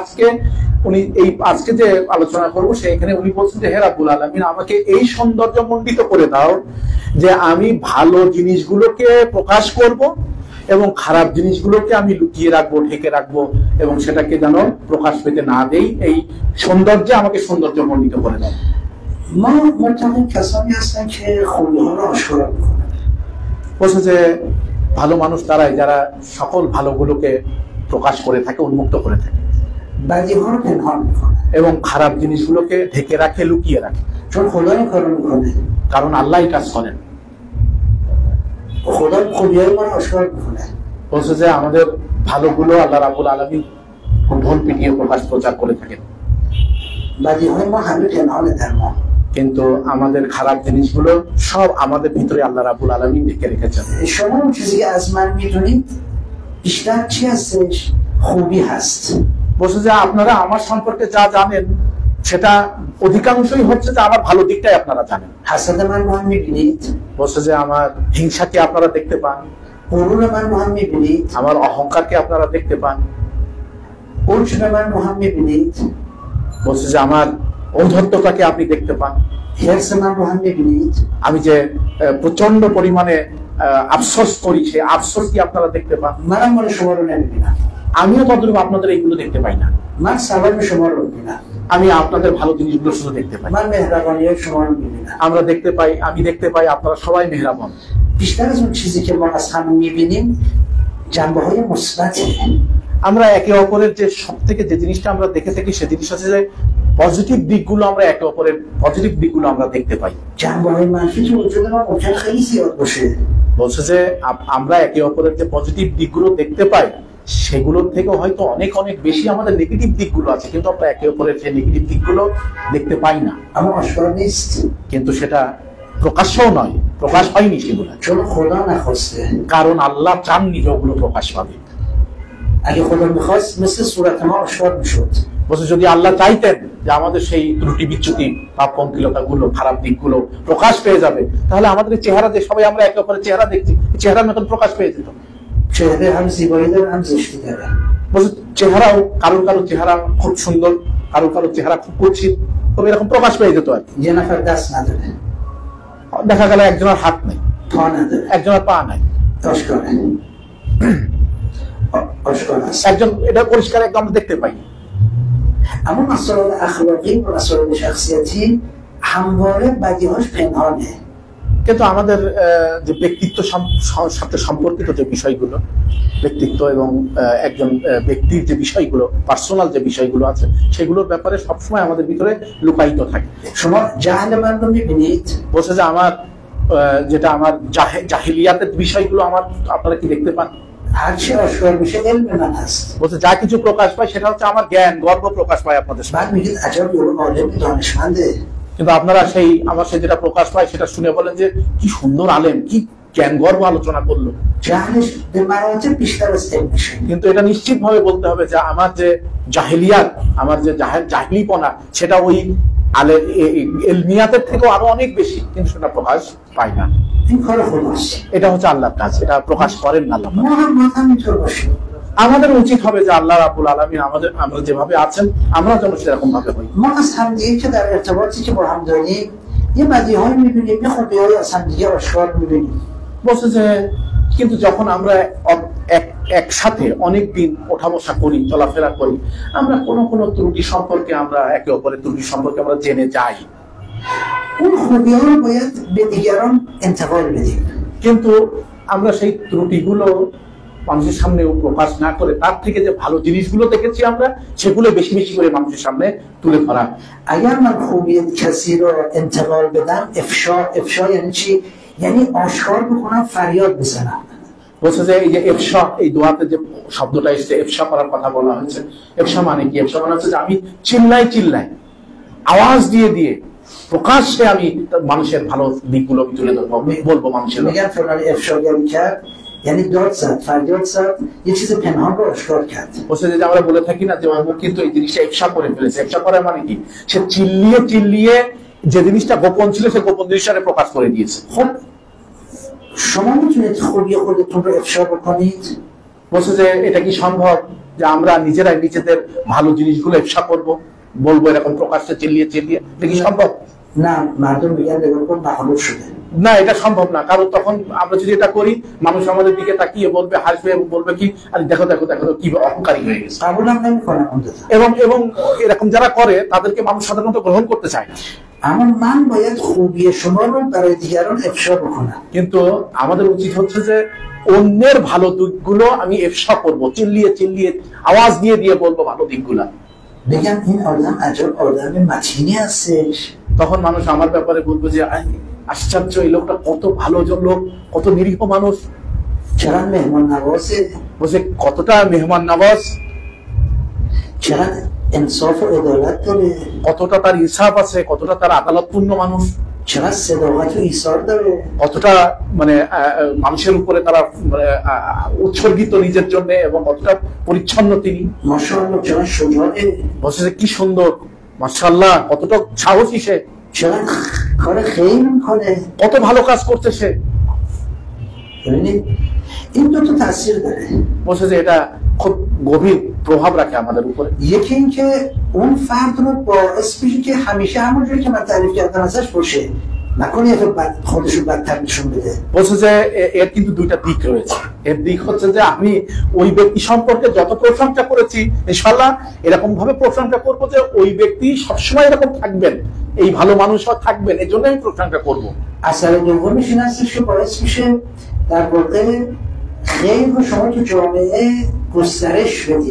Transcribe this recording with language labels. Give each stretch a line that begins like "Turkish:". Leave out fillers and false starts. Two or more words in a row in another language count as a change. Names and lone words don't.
Bangla: আজকে যে আলোচনা করবো সেখানে উনি বলছেন যে হে
Arabic: رب العالمين
Bangla: আমাকে এই সৌন্দর্য মণ্ডিত করে দাও যে আমি ভালো জিনিসগুলোকে প্রকাশ করব এবং খারাপ জিনিসগুলোকে আমি লুকিয়ে রাখবো, ঢেকে রাখবো এবং সেটাকে যেন প্রকাশ পেতে না দেই। এই সৌন্দর্যে আমাকে সৌন্দর্য মণ্ডিত করে দাও।
Persian: ما متقین کسانی هستن که خوبی ها رو آشکار میکنن।
Bangla: বলছে যে ভালো মানুষ তারাই যারা সকল ভালোগুলোকে প্রকাশ করে থাকে, উন্মুক্ত করে থাকে,
Persian: بدی ها رو پنهان میکنن
Bangla: এবং খারাপ জিনিসগুলোকে ঢেকে রাখে, লুকিয়ে রাখে,
Persian: چون خدا این کارو میکنه،
Bangla: কারণ আল্লাহই কাজ করেন।
Persian: خدا خوبی های ما رو آشکار میکنه।
Bangla: বলছে যে আমাদের ভালোগুলো
Arabic: الله رب العالمين
Bangla: ঢোল পিটিয়ে প্রচার করে থাকেন,
Persian: بدی های ما همه پنهانه در ما،
Bangla: কিন্তু আমাদের খারাপ জিনিসগুলো সব আমাদের ভিতরে
Arabic: الله رب العالمين
Bangla: ঢেকে রেখেছেন।
Persian: شما اون چیزی که از من میدونید بیشتر چی هستش؟ خوبی هست।
Bangla: বলছে যে আপনারা আমার সম্পর্কে যা জানেন সেটা অধিকাংশই হচ্ছে যে আমার ভালো দিকটাই আপনারা জানেন।
Persian: حسد من رو هم میبینید،
Bangla: বলছে যে আমার হিংসাকে আপনারা দেখতে পান,
Persian: غرور من رو هم میبینید،
Bangla: আমার অহংকারকে আপনারা দেখতে পান,
Persian: عجب من رو هم میبینید،
Bangla: বলছে যে আমার ঔদ্ধত্যতাকে আপনি দেখতে পান,
Persian: حرص من رو هم میبینید،
Bangla: আমি যে প্রচন্ড পরিমাণে আফসোস করি সেই আফসোস কি আপনারা দেখতে পান।
Persian: منم مال شما رو نمیبینم،
Bangla: আমিও তদ্রূপ আপনাদের এইগুলো দেখতে পাই না,
Persian: من ثواب شما رو میبینم،
Bangla: আমি আপনাদের ভালো জিনিসগুলো শুধু দেখতে পাই।
Persian: من مهربانی شما رو میبینم।
Bangla: আমি দেখতে পাই আপনারা সবাই মেহেরবান।
Persian: بیشتر از اون چیزی که ما از هم میبینیم جنبه های مثبته।
Bangla: আমরা একে অপরের যে সব থেকে যে জিনিসটা আমরা দেখে থাকি সে জিনিস হচ্ছে যে পজিটিভ দিকগুলো আমরা একে অপরের পজিটিভ দিকগুলো আমরা দেখতে পাই।
Persian: جنبه های منفی تو وجود ما ممکن خیلی زیاد باشه।
Bangla: বলছে যে আমরা একে অপরের যে পজিটিভ দিকগুলো দেখতে পাই সেগুলোর থেকে হয়তো অনেক অনেক বেশি আমাদের নেগেটিভ দিকগুলো আছে, কিন্তু আমরা একে অপরের যে নেগেটিভ দিকগুলো দেখতে পাই না,
Persian: اما آشکار نیست।
Bangla: কিন্তু সেটা প্রকাশ্যও নয়, প্রকাশ হয়নি সেগুলো,
Persian: چون خدا نخواسته.
Bangla: কারণ আল্লাহ চাননি যে ওগুলো প্রকাশ পাবে।
Persian: اگه خدا میخواست مثل صورت ما آشکار میشد.
Bangla: বলছে যদি আল্লাহ চাইতেন যে আমাদের সেই ত্রুটি বিচ্যুতি পাপ পঙ্কিলতা গুলো খারাপ দিকগুলো প্রকাশ পেয়ে যাবে, তাহলে আমাদের চেহারা যে সবাই আমরা একে অপরের চেহারা দেখছি, চেহারার মতন প্রকাশ পেয়ে যেত।
Persian: چهره هم زیبایی داره هم زشتی داره.
Bangla: বলছে চেহারাও কারো কারো চেহারা খুব সুন্দর, কারো কারো চেহারা খুব কুৎসিত, তবে এরকম প্রকাশ পেয়ে যেত আর কি।
Persian: یه نفر دست نداره،
Bangla: দেখা গেল একজনের হাত নেই,
Persian: پا نداره،
Bangla: একজনের পা নাই,
Persian: آشکاره. آشکار است.
Bangla: একজন, এটা পরিষ্কার একদম আমরা দেখতে পাই।
Persian: اما مسائل اخلاقی و مسائل شخصیتی همواره بدیهاش پنهانه.
Bangla: কিন্তু আমাদের যে ব্যক্তিত্ব সাথে সম্পর্কিত যে বিষয়গুলো, ব্যক্তিত্ব এবং একজন ব্যক্তির যে বিষয়গুলো, পার্সোনাল যে বিষয়গুলো আছে, সেগুলোর ব্যাপারে সবসময় আমাদের ভিতরে লুকায়িত থাকে।
Persian: شما جهل من رو میبینید؟
Bangla: বলছে যে আমার যেটা আমার জাহিলিয়াতের বিষয়গুলো আমার আপনারা কি দেখতে পান?
Persian: هر چی آشکار میشه علم من هست.
Bangla: বলছে যা কিছু প্রকাশ পায় সেটা হচ্ছে আমার জ্ঞান, গর্ব প্রকাশ পায় আপনাদের সামনে।
Persian: بعد میگید عجب یارو عالم دانشمنده.
Bangla: কিন্তু আপনারা সেই আমার সেই যেটা প্রকাশ পায় সেটা শুনে বলেন যে কি সুন্দর আলেম, কি জ্ঞান গর্ব আলোচনা করলো।
Persian: جهلش به مراتب بیشتر از علمشه.
Bangla: কিন্তু এটা নিশ্চিত ভাবে বলতে হবে যে আমার যে জাহিলিয়াত, আমার যে জাহিলিপনা, সেটা ওই এলমিয়াতের থেকেও আরো অনেক বেশি, কিন্তু সেটা প্রকাশ পায় না।
Persian: این کار خداست.
Bangla: এটা হচ্ছে আল্লাহর কাজ, এটা প্রকাশ করেন না আল্লাহ।
Persian: ما هم اینطور باشیم.
Bangla: আমাদের উচিত হবে যে
Arabic: الله رب العالمين
Bangla: আমরা যেভাবে আছেন আমরা যেন সেরকম ভাবে হই।
Persian: ما از همدیگه که در ارتباطی که با هم داریم یه بدیهایی میبینیم، یه خوبی‌هایی از همدیگه آشکار میبینیم.
Bangla: বলছে যে কিন্তু যখন আমরা একসাথে অনেকদিন ওঠা বসা করি, চলাফেরা করি, আমরা কোনো ত্রুটি সম্পর্কে, আমরা একে অপরের ত্রুটি সম্পর্কে আমরা জেনে যাই।
Persian: اون خوبی‌ها رو باید به دیگران انتقال بدیم.
Bangla: কিন্তু আমরা সেই ত্রুটিগুলো মানুষের সামনে প্রকাশ না করে তার থেকে যে ভালো জিনিসগুলো দেখেছি আমরা সেগুলো বেশি বেশি করে মানুষের সামনে তুলে ধরা।
Persian: اگر من خوبی کسی رو انتقال بدم، افشا یعنی چی؟ یعنی آشکار بکنم، فریاد بزنم.
Bangla: বলছে যে এই যে এফশা, এই দোয়াতে যে শব্দটা এসেছে, এফশা করার কথা বলা হয়েছে। এফশা মানে কি? এফশা মানে হচ্ছে যে আমি চিল্লাই আওয়াজ দিয়ে প্রকাশ্যে আমি মানুষের ভালো দিকগুলো তুলে ধরবো, বলবো মানুষের। میگن فلانی افشاگری کرد یعنی داد زد، فریاد زد، یه چیز پنهان رو آشکار کرد. বলছে যে আমরা বলে থাকি না যে অমুক কিন্তু এই জিনিসটা এফশা করে ফেলেছে। এফশা করা মানে কি? সে চিল্লিয়ে যে জিনিসটা গোপন ছিল সে গোপন জিনিসটা প্রকাশ করে দিয়েছে।
Persian: خب شما میتونید خوبی خودتون رو افشا بکنید؟
Bangla: বলছে যে এটা কি সম্ভব যে আমরা নিজেরাই নিজেদের ভালো জিনিসগুলো এফশা করবো, বলবো এরকম প্রকাশ্যে চিল্লিয়ে? এটা কি সম্ভব? না, মাধ্যম বিজ্ঞান এরকম মাহবুব শুধু না, এটা সম্ভব না। কারণ তখন আমরা যদি এটা করি, মানুষ আমাদের দিকে তাকিয়ে বলবে, হাসবে এবং বলবে কি, আরে দেখো কি অহংকারী হয়ে গেছে। এবং এরকম যারা করে তাদেরকে মানুষ সাধারণত গ্রহণ করতে চায় না।
Persian: اما من باید خوبی شما رو برای دیگران افشا بکنم.
Bangla: কিন্তু আমাদের উচিত হচ্ছে যে অন্যের ভালো দিকগুলো আমি এফশা করব, চিল্লিয়ে আওয়াজ দিয়ে বলবো ভালো দিকগুলো।
Persian: بگم این آدم عجب آدم متینی هستش.
Bangla: তখন মানুষ আমার ব্যাপারে বলবে যে আশ্চর্য, এই লোকটা কত ভালো লোক, কত নিরীহ মানুষ,
Persian: چقدر مهمان نوازه،
Bangla: বলছে কতটা মেহমান নওয়াজ,
Persian: چقدر انصاف و عدالت داره،
Bangla: কতটা তার ইনসাফ আছে, কতটা তার আদালতপূর্ণ মানুষ,
Persian: چقدر صداقت و ایثار داره،
Bangla: কতটা মানে মানুষের উপরে তারা উৎসর্গিত নিজের জন্য, এবং কতটা পরিচ্ছন্ন তিনি।
Persian: মাশাআল্লাহ چقدر شجاعه،
Bangla: বলছে যে কি সুন্দর, মাশাআল্লাহ কতটা সাহসী সে,
Persian: چقدر کار خیر میکنه،
Bangla: কত ভালো কাজ করছে সে।
Persian: ببینید این دو تا تاثیر داره.
Bangla: বলছে যে এটা খুব গভীর প্রভাব রাখে আমাদের উপরে।
Persian: یکی این که اون فرد رو باعث میشه که همیشه همونجوری که من تعریف کردم ازش باشه، نکنه یه خودش رو بدتر نشون بده.
Bangla: বলছে যে এর কিন্তু দুইটা দিক রয়েছে। এর দিক হচ্ছে যে আমি ওই ব্যক্তি সম্পর্কে যত প্রশংসা করেছি, ইনশাআল্লাহ এরকম ভাবে প্রশংসা করবো যে ওই ব্যক্তি সবসময় এরকম থাকবেন, এই ভালো মানুষও থাকবেন, এই জন্য আমি প্রশংসা করবো।
Persian: اثر دومش این هستش که باعث میشه در واقع خیر رو شما تو جامعه گسترش بدید.